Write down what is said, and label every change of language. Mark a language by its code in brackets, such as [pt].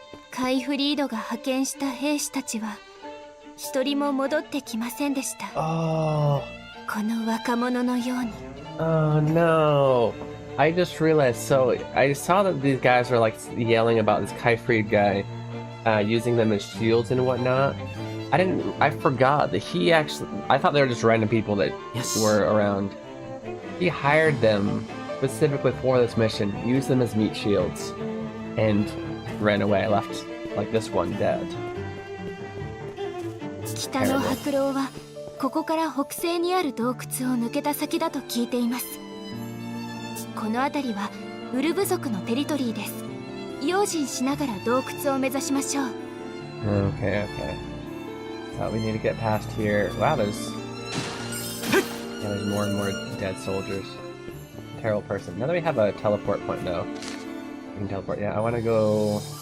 [ja] カイフリードが派遣した兵士たちは一人も戻ってきませんでした。 [en] Oh. [ja] この若者のように。 [en] Oh no. I just realized, so I saw that these guys were like yelling about this Kaifried guy, using them as shields and whatnot. I forgot that he actually, I thought they were just random people that were around. He hired them specifically for this mission, used them as meat shields, and ran away, left like this one dead. [ja] 北の白狼はここから北西にある洞窟を抜けた先だと聞いています。この辺りはウルブ族のテリトリーです。用心しながら洞窟を目指しましょう。 [en] Okay. So we need to get past here. Wow, there's more and more dead soldiers. Terrible person. Now that we have a teleport point though, we can teleport. Yeah, I want to go.